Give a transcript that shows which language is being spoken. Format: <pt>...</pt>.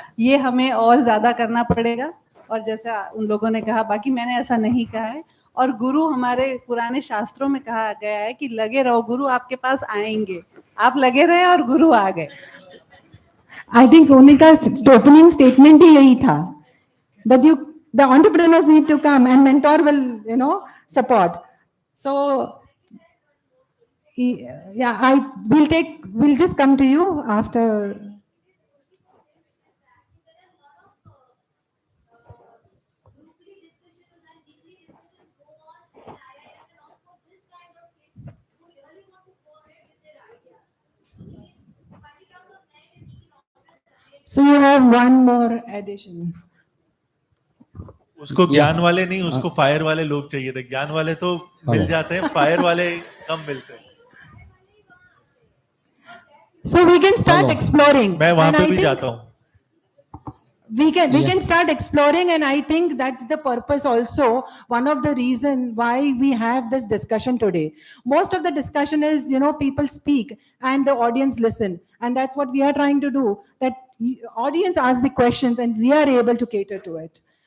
<hi>ये हमें और ज्यादा करना पड़ेगा. और जैसा उन लोगों ने कहा, बाकी मैंने ऐसा नहीं कहा है. और गुरु हमारे पुराने शास्त्रों में कहा गया है कि लगे रहो, गुरु आपके पास आएंगे. आप लगे रहे और गुरु आ गए.</hi> <en>I think</en> <hi>उनका</hi> <en>opening statement</en> <hi>ही यही था,</hi> <en>that the entrepreneurs need to come and mentor will support. So yeah, we'll just come to you after. So you have one more addition.</en> <hi>उसको ज्ञान वाले नहीं, उसको फायर वाले लोग चाहिए थे. ज्ञान वाले तो मिल जाते हैं, फायर वाले कम मिलते हैं.</hi> <en>So we can start exploring.</en> <hi>मैं वहां पे भी जाता हूँ.</hi> <en>We can start exploring, and I think that's the purpose also, one of the reason why we have this discussion today. Most of the discussion is, people speak and the audience listen, and that's what we are trying to do, that audience ask the questions and we are able to cater to it.</en>